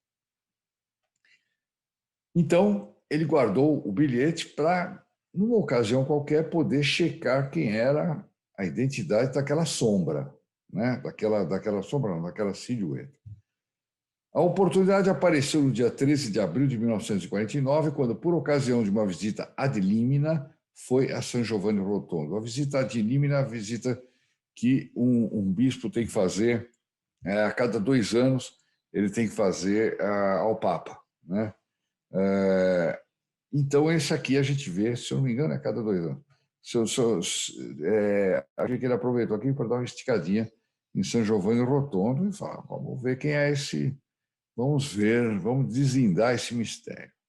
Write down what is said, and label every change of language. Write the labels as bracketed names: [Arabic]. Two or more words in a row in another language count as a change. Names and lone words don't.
[Portuguese] Então, ele guardou o bilhete para, numa ocasião qualquer, poder checar quem era a identidade daquela sombra, né? daquela sombra, não, daquela silhueta. A oportunidade apareceu no dia 13 de abril de 1949, quando, por ocasião de uma visita [Latin] ad limina, [Portuguese] foi a São Giovanni Rotondo. A visita [Latin] ad limina [Portuguese] é a visita que um bispo tem que fazer a cada 2 anos, ele tem que fazer ao Papa, né? Então, esse aqui a gente vê, se eu não me engano, é a cada 2 anos. Acho que ele aproveitou aqui para dar uma esticadinha em São Giovanni Rotondo e falar: vamos ver quem é esse, vamos ver, vamos desvendar esse mistério.